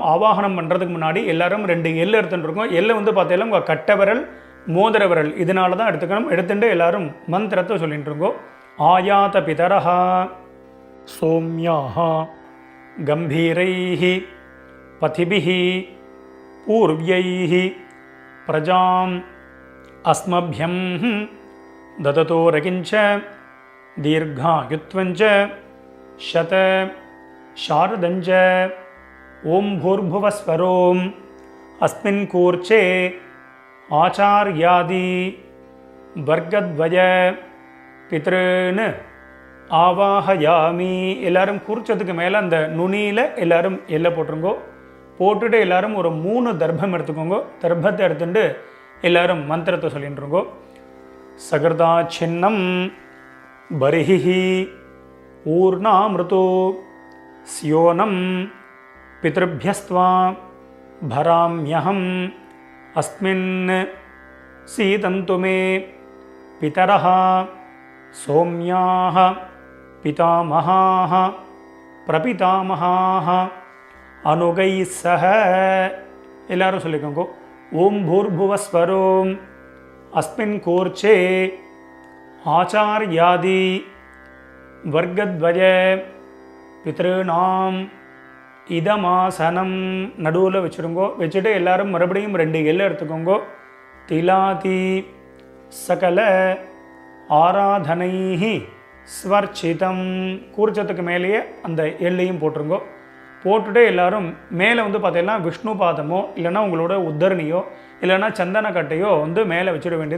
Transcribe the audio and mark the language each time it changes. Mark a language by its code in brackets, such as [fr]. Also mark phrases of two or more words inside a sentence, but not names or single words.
[ta] ஆவாகனம் பண்ணுறதுக்கு முன்னாடி எல்லாரும் 2 எள்ளு எடுத்துட்டுருக்கோம். எள்ளை வந்து பார்த்தீங்கன்னா உங்கள் கட்டை விரல், மோதிர விரல் இதனால தான் எடுத்துக்கணும். எடுத்துட்டு எல்லாரும் மந்திரத்தை சொல்லிட்டு இருக்கோம். [sa] आयात पितरः सोम्याः गम्भीरैः पथिभिः पूर्व्यैः प्रजाम् अस्मभ्यं ददतो रकिञ्च दीर्घायुत्वञ्च शत शारदञ्च ॐ भूर्भुवस्वरोम् अस्मिन् कूर्चे आचार्यादि वर्गद्वय पितॄन् ஆவாஹயாமி. [ta] எல்லாரும் குறிச்சதுக்கு மேலே அந்த நுனியில் எல்லாரும் எல்லை போட்டுருங்கோ. போட்டுட்டு எல்லாரும் ஒரு 3 தர்ப்பம் எடுத்துக்கோங்க. தர்ப்பத்தை எடுத்துட்டு எல்லாரும் மந்திரத்தை சொல்லிட்டுருங்கோ. [sa] सकृदाच्छिन्नं बर्हिः ऊर्णामृदु स्योनं பித்ருभ्यस्त्वा भराम्यहम् अस्मिन् सीदन्तु मे पितरः सौम्याः पितामहाः प्रपितामहाः अनुगैः सह. [ta] எல்லாரும் சொல்லிக்கோங்க. [sa] ॐ भूर्भुवस्वरोम् अस्मिन् कूर्चे आचार्यादि वर्गद्वय पितॄणाम् இதமாசனம் [ta] நடுவில் வச்சுருங்கோ. வச்சுட்டு எல்லாரும் மறுபடியும் 2 எல்லை எடுத்துக்கோங்கோ. [sa] तिलादि सकल आराधनैः स्वर्चितम्. [ta] கூர்ச்சத்துக்கு மேலேயே அந்த எல்லையும் போட்டுருங்கோ. போட்டுட்டு எல்லாரும் மேலே பார்த்தீங்கன்னா விஷ்ணு பாதமோ இல்லைன்னா உங்களோட உத்தரணியோ இல்லைன்னா சந்தன கட்டையோ மேலே வச்சிட வேண்டியது.